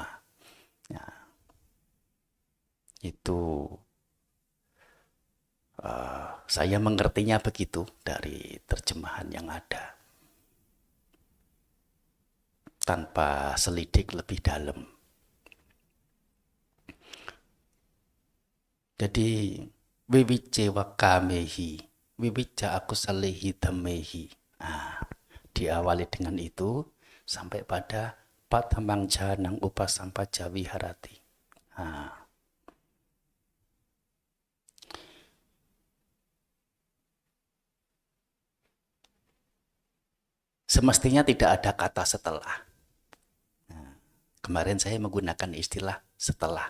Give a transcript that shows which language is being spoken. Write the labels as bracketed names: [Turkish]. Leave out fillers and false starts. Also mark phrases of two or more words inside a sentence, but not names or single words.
[Indonesian] Ya, itu saya mengertinya begitu dari terjemahan yang ada, tanpa selidik lebih dalam. [Pali] Jadi wiwicce wakamehi, wiwicca akusalehi dhamehi. Diawali dengan itu sampai pada patamang janang upasampaja viharati. [Indonesian] Semestinya tidak ada kata setelah. Kemarin saya menggunakan istilah setelah.